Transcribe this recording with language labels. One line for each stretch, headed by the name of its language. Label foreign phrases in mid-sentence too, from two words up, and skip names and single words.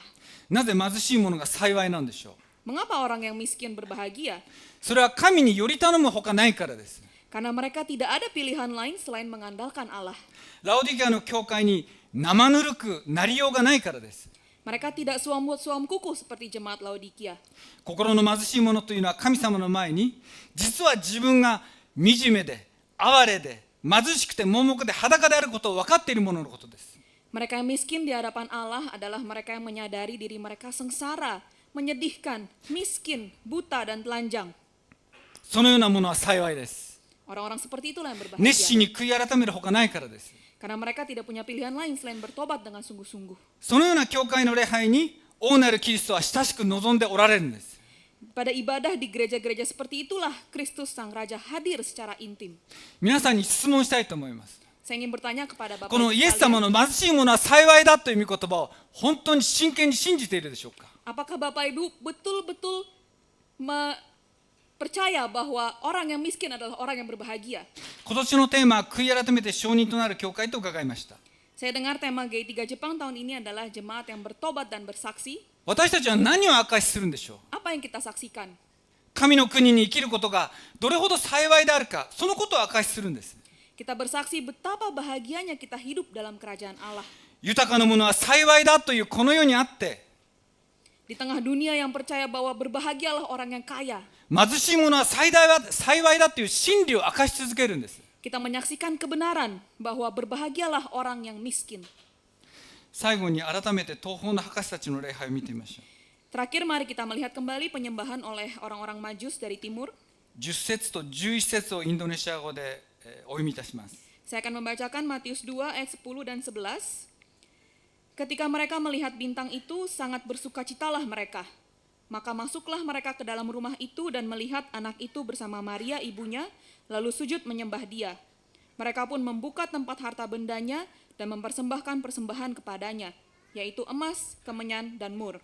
Japanese: なぜ貧しい者が幸いなんでしょう。
Indonesian: Mengapa orang yang miskin berbahagia?
Japanese: それは神により頼むほかないからです。
Indonesian: Karena mereka tidak ada pilihan lain selain mengandalkan Allah.
Japanese: ラオディキアの教会に生ぬるくなりようがないからです。
Indonesian: Mereka tidak suam kuku seperti jemaat Laodikia.
Japanese: 心の貧しい者というのは神様の前に、実は自分が惨めで哀れで貧しくて盲目で裸であることを分かっている者のことです。
Indonesian: Mereka yang miskin di hadapan Allah adalah mereka yang menyadari diri mereka sengsara, menyedihkan, miskin, buta, dan telanjang.
Japanese: そのような者は幸いです。
Indonesian: Orang-orang seperti itulah yang
Japanese: 熱心
Indonesian: berbahagia.
Japanese: に悔い改めるほかないからです。
Indonesian: Karena mereka tidak punya pilihan lain selain bertobat dengan sungguh-sungguh.
Japanese: そのような教会の礼拝に王なるキリストは親しく望んでおられるんです。
Indonesian: Pada ibadah di gereja-gereja seperti itulah Kristus Sang Raja hadir secara intim.
Japanese: 皆さんに質問したいと思います。
Indonesian: Saya ingin bertanya kepada Bapak
Japanese: この
Indonesian: Ibu
Japanese: イエス様
Indonesian: sekalian,
Japanese: の貧しい者は幸いだという御言葉を本当に真剣に信じているでしょうか。
Indonesian: apakah Bapak Ibu betul-betul percaya bahwa orang yang miskin adalah orang yang berbahagia?
Japanese: 今年のテーマは悔い改めて証人となる教会と伺いました。
Indonesian: Saya dengar tema G3 Jepang tahun ini adalah jemaat yang bertobat dan bersaksi.
Japanese: 私たちは何を証しするんでしょう。
Indonesian: Apa yang kita saksikan?
Japanese: 神の国に生きることがどれほど幸いであるか、そのことを証しするんです。
Indonesian: Kita bersaksi betapa bahagianya kita hidup dalam kerajaan Allah.
Japanese: 豊かな者は幸いだというこの世にあって、
Indonesian: Di tengah dunia yang percaya bahwa berbahagialah orang yang kaya,
Japanese: 貧しい者は幸いだという真理を明かし続けるんです。
Indonesian: kita menyaksikan kebenaran bahwa berbahagialah orang yang miskin.
Japanese: 最後に改めて東方の博士たちの礼拝を見てみましょ
Indonesian: Terakhir mari kita melihat kembali penyembahan oleh orang-orang Majus dari timur.
Japanese: う。10節と11節をインドネシア語でお読みいたします。
Indonesian: Saya akan membacakan Matius 2 ayat 10 dan 11. Ketika mereka melihat bintang itu, sangat bersukacitalah mereka. Maka masuklah mereka ke dalam rumah itu dan melihat anak itu bersama Maria ibunya, lalu sujud menyembah dia. Mereka pun membuka tempat harta bendanya dan mempersembahkan persembahan kepadanya, yaitu emas, kemenyan, dan mur.